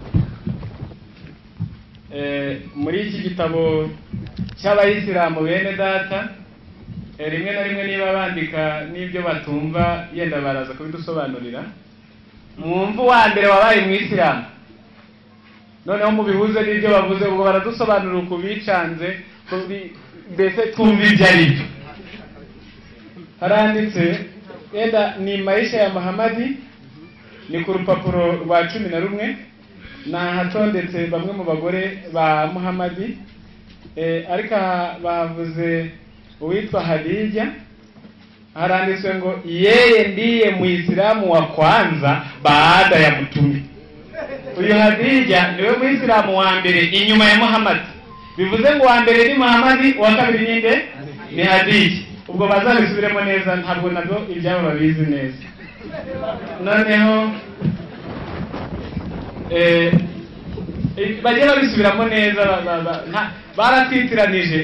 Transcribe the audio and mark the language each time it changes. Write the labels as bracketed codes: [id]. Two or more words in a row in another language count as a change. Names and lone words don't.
[rw] Muri iki gitabo cy'abayisilamu bene data, rimwe na rimwe niba bandika n'ibyo batumva yenda baraza kubidusobanurira. Mwumva wa mbere wabaye umuyisilamu, noneho mubihuze n'ibyo bavuze, ubwo baradusobanurira uko bicanze, mbese twumva ibyo ari byo. Haranditse yenda ni [sw] maisha ya Muhammadi, [rw] ni ku rupapuro rwa 11, nahatondetse bamwe mu bagore ba Muhammadi, ariko bavuze uwitwa Hadija. [sw] Haranditswe ngo yeye ndiye Muislamu wa kwanza baada ya mtume. [rw] Uyu Hadija niwe Muislamu wa mbere inyuma ya Muhammad. Bivuze ngo wa mbere ni Muhammad, wa kabiri ninde? Ni Hadija. Ubwo bazabisubiremo neza, ntabwo nabyo ibyabo babizi neza. Noneho bajya babisubiramo neza, baratwitiranije.